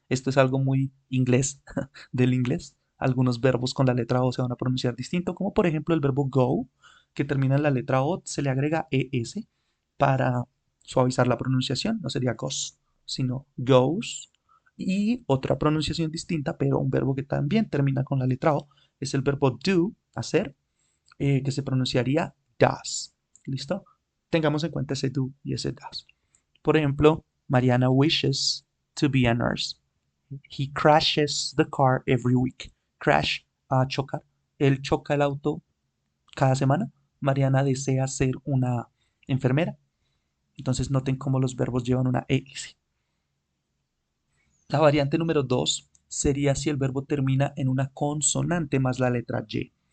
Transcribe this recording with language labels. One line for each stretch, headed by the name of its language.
Spanish: Esto es algo muy inglés del inglés. Algunos verbos con la letra O se van a pronunciar distinto, como por ejemplo el verbo go, que termina en la letra O, se le agrega ES para suavizar la pronunciación, no sería goes, sino goes. Y otra pronunciación distinta, pero un verbo que también termina con la letra O, es el verbo do, hacer, que se pronunciaría does. ¿Listo? Tengamos en cuenta ese do y ese does. Por ejemplo,
English: Mariana wishes to be a nurse. He crashes the car every week.
Spanish: Crash, chocar. Él choca el auto cada semana. Mariana desea ser una enfermera. Entonces noten cómo los verbos llevan una ES. La variante número 2 sería si el verbo termina en una consonante más la letra Y.